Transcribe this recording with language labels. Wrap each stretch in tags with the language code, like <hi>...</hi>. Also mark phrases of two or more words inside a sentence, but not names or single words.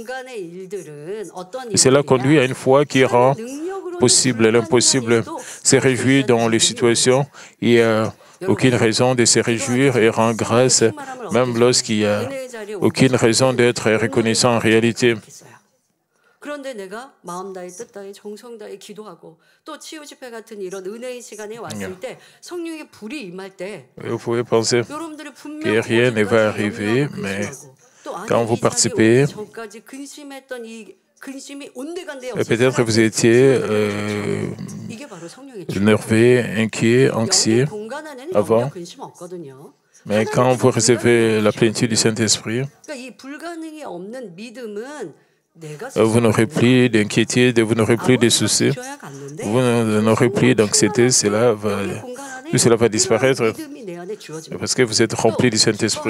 <fr>Et cela conduit à une foi qui rend possible l'impossible, se réjouit dans les situations. Il n'y a aucune raison de se réjouir et rend grâce, même lorsqu'il n'y a aucune raison d'être reconnaissant en réalité.</fr> <ko>그런데 내가 마음 다해 뜻 다해 정성 다해 기도하고 또 치유 집회 같은 이런 은혜의 시간에 왔을 때 성령의 불이 임할 때</ko> <fr>Vous pouvez penser que rien ne va arriver, mais quand vous participez, peut-être vous étiez énervé, inquiet, anxieux avant, mais quand vous recevez la plénitude du Saint-Esprit, vous n'aurez plus d'inquiétude, vous n'aurez plus de soucis, vous n'aurez plus d'anxiété, tout cela va disparaître parce que vous êtes rempli du Saint-Esprit.</fr>